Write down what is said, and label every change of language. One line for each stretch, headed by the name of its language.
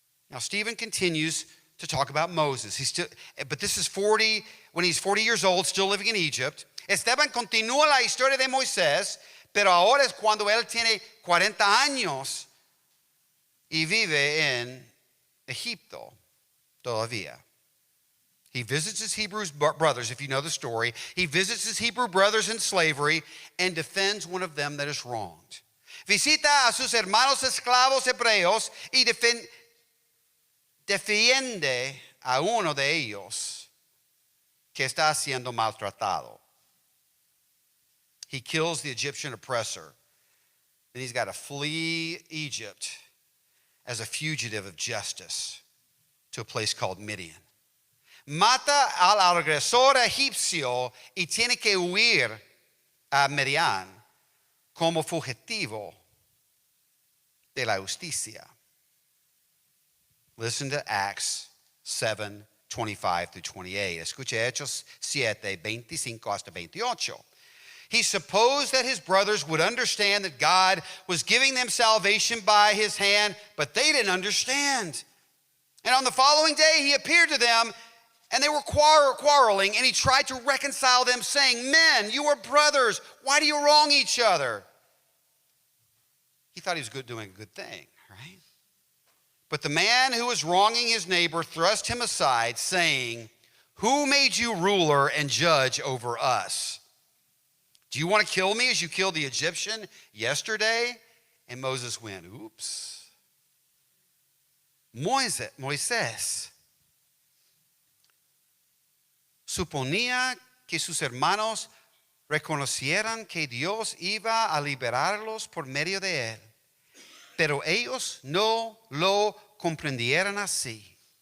English: Now, Stephen continues to talk about Moses. But this is when he's 40 years old, still living in Egypt.
Spanish: Esteban continúa la historia de Moisés, pero ahora es cuando él tiene 40 años y vive en Egipto todavía.
English: He visits his Hebrew brothers, if you know the story. He visits his Hebrew brothers in slavery and defends one of them that is wronged.
Spanish: Visita a sus hermanos esclavos hebreos y defiende a uno de ellos que está siendo maltratado.
English: He kills the Egyptian oppressor. Then he's got to flee Egypt as a fugitive of justice to a place called Midian.
Spanish: Mata al agresor egipcio y tiene que huir a Midian como fugitivo de la justicia.
English: Listen to Acts 7:25-28.
Spanish: Escuche Hechos 7:25 hasta 28.
English: He supposed that his brothers would understand that God was giving them salvation by his hand, but they didn't understand. And on the following day, he appeared to them, and they were quarreling, and he tried to reconcile them, saying, "Men, you are brothers. Why do you wrong each other?" He thought he was doing a good thing, right? But the man who was wronging his neighbor thrust him aside, saying, "Who made you ruler and judge over us? Do you want to kill me as you killed the Egyptian yesterday?" And Moses went, oops.
Spanish: Moisés suponía que sus hermanos reconocieran que Dios iba a liberarlos por medio de él, pero ellos no lo comprendieron así.